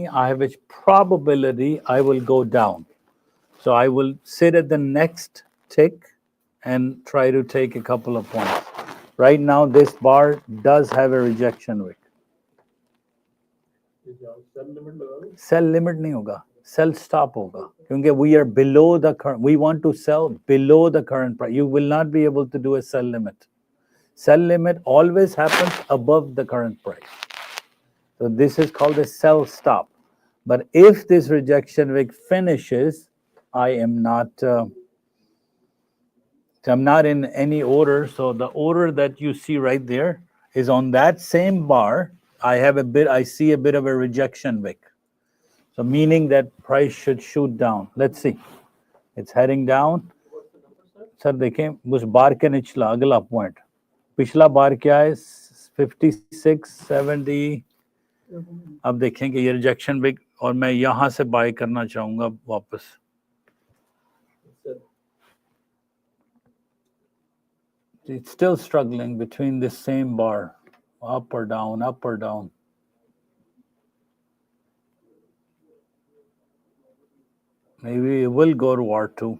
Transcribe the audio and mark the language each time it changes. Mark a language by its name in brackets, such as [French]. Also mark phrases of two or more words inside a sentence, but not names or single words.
[English] I have a probability I will go down. So I will sit at the next tick and try to take a couple of points. Right now, this bar does have a rejection wick. Sell limit [Hindi] नहीं होगा, [English] sell stop [Hindi] होगा, क्योंकि [English] we are below the current. We want to sell below the current price. You will not be able to do a sell limit. Sell limit always happens above the current price. So this is called a sell stop. But if this rejection wick finishes, I am not. I'm not in any order. So the order that you see right there is on that same bar. I see a bit of a rejection wick. So meaning that price should shoot down. Let's see. It's heading down. [Hindi] Sir, देखें उस बार के निचला अगला पॉइंट. पिछला बार क्या है? 56.70. अब देखें कि ये [English] rejection wick, [Hindi] और मैं यहाँ से बाय करना चाहूँगा वापस. [English] It's still struggling between this same bar, up or down, up or down. Maybe it will go to R2.